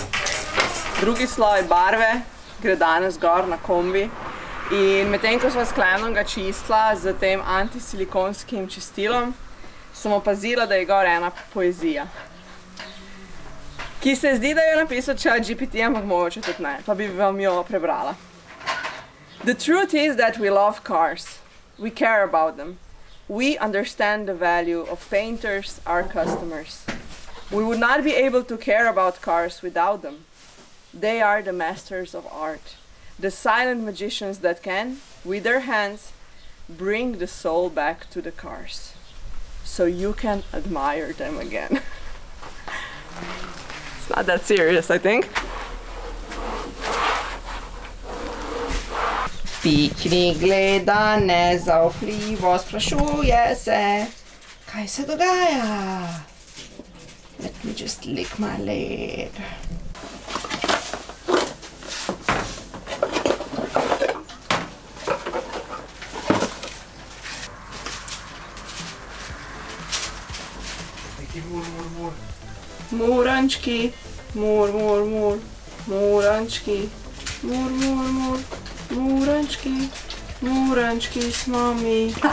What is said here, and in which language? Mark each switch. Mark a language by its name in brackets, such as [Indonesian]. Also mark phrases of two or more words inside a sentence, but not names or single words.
[Slovenian] Drugi sloj barve gre danes gor na kombi. In medtem, ko sva s Klemenom ga čistila z tem antisilikonskim čistilom, sem opazila, da je gor ena poezija. Ki se zdi, da jo je napisal ChatGPT, ampak mogoče tudi ne, pa bi vam jo prebrala. [English] The truth is that we love cars. We care about them. We understand the value of painters, our customers. We would not be able to care about cars without them. They are the masters of art. The silent magicians that can, with their hands, bring the soul back to the cars. So you can admire them again. It's not that serious, I think. [Slovenian] Piknik gleda nezaupljivo, sprašuje se, kaj se dogaja. [English] Let me just lick my leg. [Slovenian] Murančki, mur, murančki, mur, murančki, murančki smo mi.